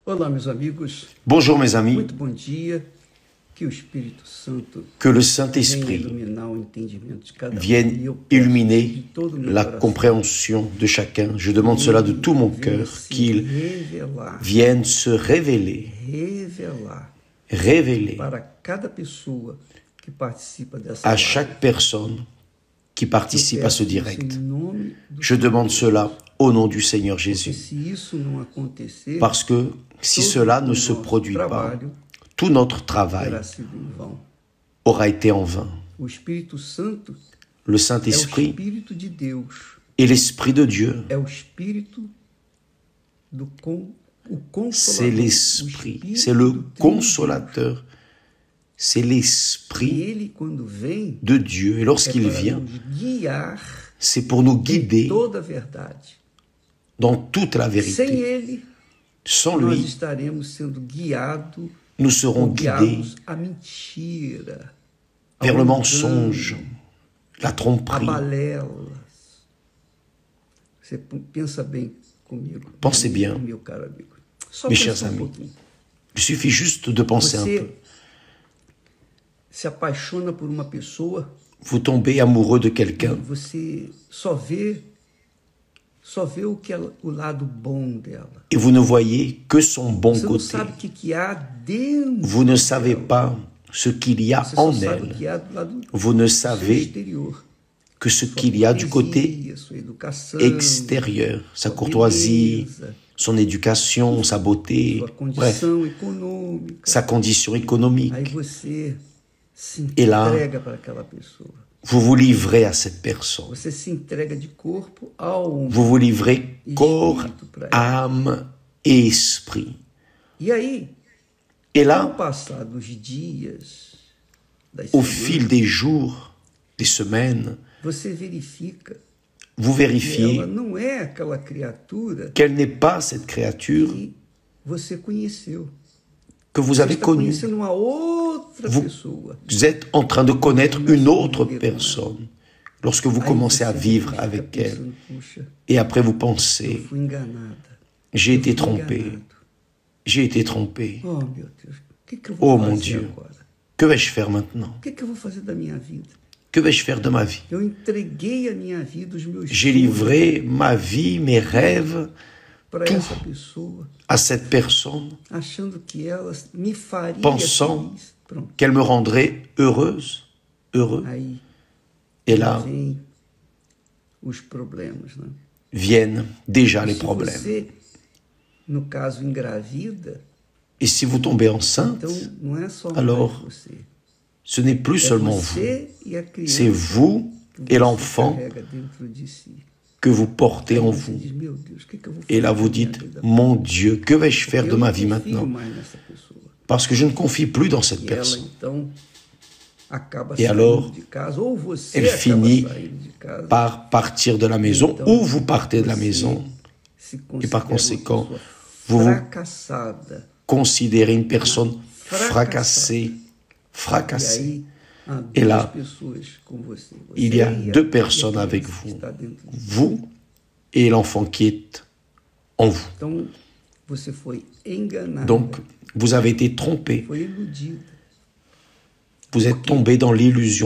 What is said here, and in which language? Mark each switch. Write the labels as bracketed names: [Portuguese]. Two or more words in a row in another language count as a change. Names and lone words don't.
[Portuguese] Olá, meus amigos. [French] Bonjour mes amis, [Portuguese] Muito bom dia. Que o Espírito Santo [French] que le [Portuguese] venha [French] Saint-Esprit [Portuguese] iluminar o entendimento de cada um. E [French] vienne [Portuguese] eu peço de [French] illuminer [Portuguese] todo o meu [French] la [Portuguese] coração [French] compréhension de chacun. Je demande cela de tout mon [Portuguese] venha [French] cœur, [Portuguese] se [French] qu'il [Portuguese] revelar, [French] vienne se révéler [Portuguese] para cada pessoa que participa dessa [French] à [Portuguese] live. [French] chaque personne qui [Portuguese] Eu [French] participe à ce [Portuguese] peço isso [French] direct. [Portuguese] em nome do [French] Je demande cela au nom du Seigneur [Portuguese] Porque [French] Jésus. [Portuguese] se isso não acontecer, [French] Parce que si [Portuguese] todo [French] cela [Portuguese] o [French] ne se [Portuguese] nosso [French] produit pas, [Portuguese] trabalho [French] tout notre travail [Portuguese] terá sido em vão. [French] aura été en vain. [Portuguese] O Espírito Santo [French] Le [Portuguese] é o [French] Saint-Esprit [Portuguese] Espírito de Deus. [French] est l'Esprit de Dieu. [Portuguese] É o Espírito o [French] C'est [Portuguese] Consolador. [French] l'Esprit, [Portuguese] O [French] c'est [Portuguese] Espírito [French] le [Portuguese] do Trino [French] Consolateur. C'est [Portuguese] Deus. E [French] l'Esprit [Portuguese] ele, quando vem, [French] de Dieu. Et [Portuguese] é [French] lorsqu'il [Portuguese] para [French] vient, [Portuguese] nos guiar [French] c'est pour nous [Portuguese] em [French] guider [Portuguese] toda a verdade. [French] dans toute la [Portuguese] Sem [French] vérité. [Portuguese] ele, [French] Sans [Portuguese] nós [French] lui, [Portuguese] estaremos sendo guiados [French] nous serons [Portuguese] ou [French] guidés [Portuguese] guiados à mentira, [French] vers [Portuguese] ao [French] le [Portuguese] engano, [French] mensonge, la [Portuguese] a [French] tromperie. [Portuguese] balelas. Você pensa bem comigo. [French] Pensez bien. [Portuguese] Meu caro amigo. Só [French] Mes [Portuguese] pensa [French] chers amis. [Portuguese] pouquinho. [French] Il suffit juste de penser un peu. [Portuguese] Você se apaixona por uma pessoa [French] Vous tombez amoureux de [Portuguese] e [French] quelqu'un [Portuguese] você só vê o que é o lado bom dela. [French] et vous ne voyez que son bon [Portuguese] Você não [French] côté. [Portuguese] sabe o que há dentro. [French] Vous ne savez pas ce qu'il y a [Portuguese] Você só [French] en [Portuguese] sabe o [French] elle. [Portuguese] que há do lado [French] Vous ne [Portuguese] seu [French] savez [Portuguese] exterior. [French] que ce [Portuguese] Sua [French] qu'il y a du côté [Portuguese] cortesia, sua educação, [French] extérieur, sa [Portuguese] sua [French] courtoisie, [Portuguese] beleza, [French] son éducation, sa beauté, [Portuguese] sua [French] bref, [Portuguese] condição econômica. [French] sa condition économique. [Portuguese] Aí você se [French] Et là, [Portuguese] entrega para aquela pessoa. [French] Vous vous livrez à cette personne. [Portuguese] Você se entrega de corpo, alma [French] Vous vous livrez [Portuguese] e [French] corps, [Portuguese] espírito para ela. [French] âme et esprit. [Portuguese] E aí, [French] Et [Portuguese] ao [French] là, [Portuguese] passar dos dias, das [French] au [Portuguese] semanas, [French] fil des jours, des semaines, [Portuguese] você verifica [French] vous [Portuguese] que [French] vérifiez [Portuguese] ela não é aquela criatura [French] qu'elle n'est pas cette créature [Portuguese] que você conheceu. [French] que vous [Portuguese] Você [French] avez [Portuguese] está [French] connue. [Portuguese] conhecendo uma outra [French] Vous [Portuguese] pessoa. [French] Vous êtes en train de connaître une autre personne lorsque vous [Portuguese] Aí [French] commencez à [Portuguese] você [French] vivre [Portuguese] fica [French] avec elle. [Portuguese] pensando, puxa, [French] Et après vous [Portuguese] eu [French] pensez, [Portuguese] fui enganada. [French] j'ai [Portuguese] Eu [French] été [Portuguese] fui [French] trompé, [Portuguese] enganado. [French] j'ai été trompé. [Portuguese] Oh, meu Deus, o que eu vou [French] Oh [Portuguese] fazer [French] mon Dieu, [Portuguese] agora? [French] que vais-je faire maintenant? [Portuguese] O que eu vou fazer da minha vida? [French] Que vais-je faire de ma vie? [Portuguese] Eu entreguei a minha vida, os meus [French] J'ai [Portuguese] sonhos [French] livré ma vie, mes rêves [Portuguese] para [French] tout. [Portuguese] essa pessoa, [French] à cette personne, [Portuguese] achando que ela me faria [French] Pensant [Portuguese] feliz. Pronto. [French] qu'elle me rendrait heureuse, heureux. [Portuguese] Aí [French] Et là [Portuguese] vem os problemas, né? [French] viennent déjà les [Portuguese] Se [French] problèmes. [Portuguese] você, no caso, engravida, [French] Et si vous tombez enceinte, [Portuguese] então não é só [French] Alors, [Portuguese] mais você. [French] ce n'est plus [Portuguese] É [French] seulement vous, [Portuguese] você e a criança [French] c'est vous [Portuguese] que [French] et [Portuguese] você [French] l'enfant [Portuguese] carrega dentro de si. [French] que vous portez en [Portuguese] Você [French] vous. [Portuguese] diz, meu Deus, o que eu vou fazer [French] Et là, [Portuguese] da [French] vous [Portuguese] minha [French] dites, [Portuguese] vida? [French] mon Dieu, que vais-je faire [Portuguese] Eu [French] de [Portuguese] não [French] ma vie [Portuguese] confio [French] maintenant? [Portuguese] mais nessa pessoa. [French] Parce que je ne confie plus dans cette [Portuguese] E ela, [French] personne. [Portuguese] então, acaba [French] Et [Portuguese] saindo [French] alors, [Portuguese] de casa, ou você [French] elle [Portuguese] acaba [French] finit [Portuguese] saindo de casa, [French] Par partir de la maison [Portuguese] Então, [French] ou vous partez de la [Portuguese] você [French] maison. [Portuguese] se [French] Et par [Portuguese] considera [French] conséquent, [Portuguese] uma pessoa [French] vous vous [Portuguese] fracassada. [French] considérez une personne Fracassée. fracassée. [Portuguese] E aí, há [French] Et [Portuguese] duas [French] là, [Portuguese] pessoas com você. [French] il y a [Portuguese] Você e [French] deux [Portuguese] e [French] personnes [Portuguese] a [French] avec [Portuguese] criança que [French] vous. [Portuguese] está dentro de você. [French] Vous et l'enfant qui est en vous. [Portuguese] Então, você foi enganado, [French] Donc, vous avez été trompé. [Portuguese] foi iludido, [French] Vous êtes tombé dans l'illusion.